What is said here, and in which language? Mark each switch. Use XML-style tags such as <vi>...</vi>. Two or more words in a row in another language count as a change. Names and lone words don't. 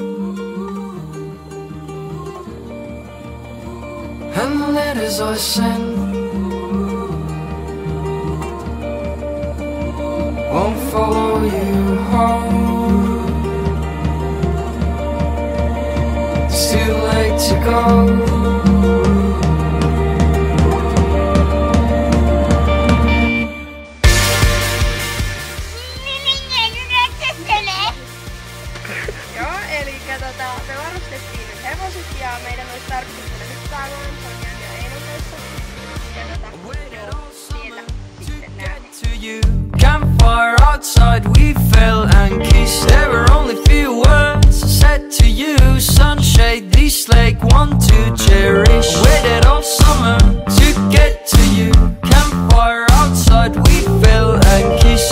<en>and the letters I send won't follow you home. It's too late to go.</en> <fi>Me varustettiin nyt hevoset ja meidän olisi tarkoitus mennä hyppäämään Sonjan ja Einon kanssa. Ja siellä sitten näemme.</fi> <en>Campfire outside we fell and kissed. There were only few words I said to you. Sunshade this lake one to cherish. Waited all summer to get to you. Campfire outside we fell and kissed.</en>